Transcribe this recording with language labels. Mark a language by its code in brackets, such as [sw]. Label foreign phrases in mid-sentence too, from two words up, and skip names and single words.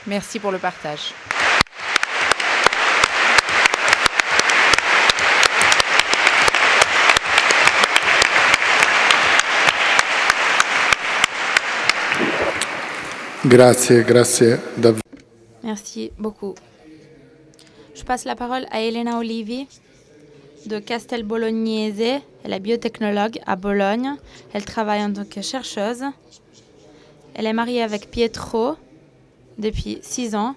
[fr] Merci pour le partage. [it] Grazie, grazie davvero. [fr] Merci beaucoup. Je passe la parole à Elena Olivi de Castel Bolognese. Elle est biotechnologue à Bologne. Elle travaille en tant que chercheuse. Elle est mariée avec Pietro depuis 6 ans.